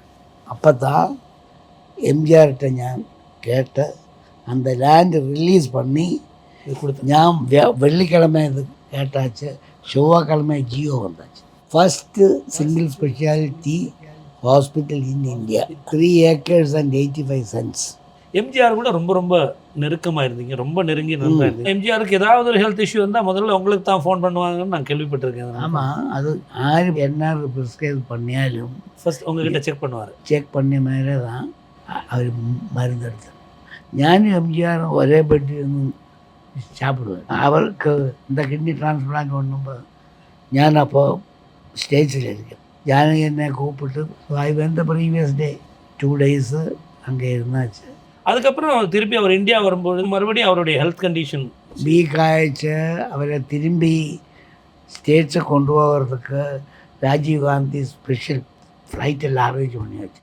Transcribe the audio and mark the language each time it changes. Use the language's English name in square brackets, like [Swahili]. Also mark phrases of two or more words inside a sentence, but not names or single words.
[Tamil] அப்போ தான் எம்ஜிஆர்கிட்ட ഞാൻ கேட்ட அந்த [English] land release [Tamil] பண்ணி கொடுத்து. ഞാൻ வெள்ளிக்கிழமை இது கேட்டாச்சு. செவ்வாய்க்கிழமை ஜியோ வந்தாச்சு. [English] first single speciality hospital in India. 3 acres and 85 cents. [Tamil] எம்ஜிஆர் கூட ரொம்ப நெருக்கமாக இருந்தீங்க, ரொம்ப நெருங்கி நல்லா இருந்தீங்க. எம்ஜிஆருக்கு ஏதாவது ஒரு [English] health issue [Tamil] வந்தால் முதல்ல உங்களுக்கு தான் ஃபோன் பண்ணுவாங்கன்னு நான் கேள்விப்பட்டிருக்கேன். ஆமாம், அது யார் என்ன ப்ரிஸ்கிரைப் பண்ணியாலும் ஃபர்ஸ்ட் உங்ககிட்ட செக் பண்ணுவார். செக் பண்ண மேலே தான் அவர் மருந்து எடுத்தார். ഞാനും எம்ஜிஆரும் ஒரே பெட்டி சாப்பிடுவேன். அவருக்கு இந்த கிட்னி டிரான்ஸ்பிளான்ட் பண்ணும்போது [Malayalam] ഞാൻ അപ്പോൾ സ്റ്റേജിൽ [Tamil] இருக்கேன். ஜானகி என்னை கூப்பிட்டு [English] I went previous day 2 days [Tamil] அங்கே இருந்தாச்சு. அதுக்கப்புறம் திருப்பி அவர் இந்தியா வரும்போது மறுபடியும் அவருடைய [English] health condition [Tamil] வீக் ஆயிடுச்சு. அவரை திரும்பி ஸ்டேட்ஸை கொண்டு போகிறதுக்கு ராஜீவ் காந்தி ஸ்பெஷல் ஃப்ளைட்டில் அரேஞ்ச் பண்ணியாச்சு.